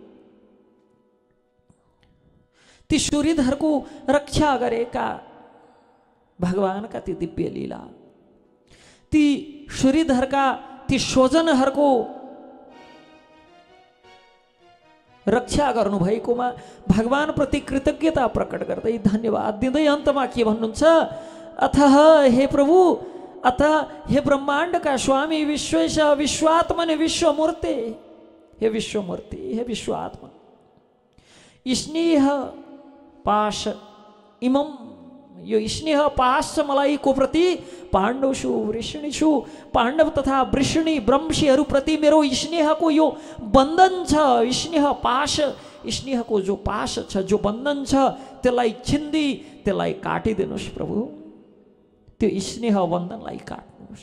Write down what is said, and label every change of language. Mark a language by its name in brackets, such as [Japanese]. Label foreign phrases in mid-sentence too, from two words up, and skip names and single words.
[Nepali] ती सुहृदहरूको रक्षा गरेका भगवानका ती दिव्य लीला, ती सुहृदहरूका ती स्वजनहरूको रक्षा गर्नुभएकोमा भगवानप्रति कृतज्ञता प्रकट गर्दै धन्यवाद दिँदै अन्तमा के भन्नुहुन्छ, अथः हे प्रभु, अतः हे ब्रह्माण्डका स्वामी [Sanskrit] विश्वेश विश्वात्मन विश्वमूर्ते, [Nepali] हे विश्वमूर्ति, हे विश्वात्मा, [Sanskrit] स्नेह पाश इमम, [Nepali] यो स्नेह पाश छ मलाई को प्रति, [Sanskrit] पाण्डवसु वृषणीषु, [Nepali] पाण्डव तथा वृषणी ब्रह्मशीहरूप्रति मेरो स्नेहको यो बन्धन छ, स्नेह पाश, स्नेहको जो पाश छ, जो बन्धन छ त्यसलाई छिन्दी, त्यसलाई काटिदिनुहोस् प्रभु, त्यो स्नेह बन्धनलाई काट्नुहोस्।